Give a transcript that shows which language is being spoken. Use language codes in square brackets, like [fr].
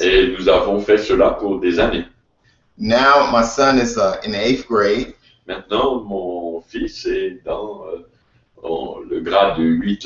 [fr] Et nous avons fait cela pour des années. [en] Now my son is in the 8th grade. [fr] Maintenant, mon fils est dans le grade de 8.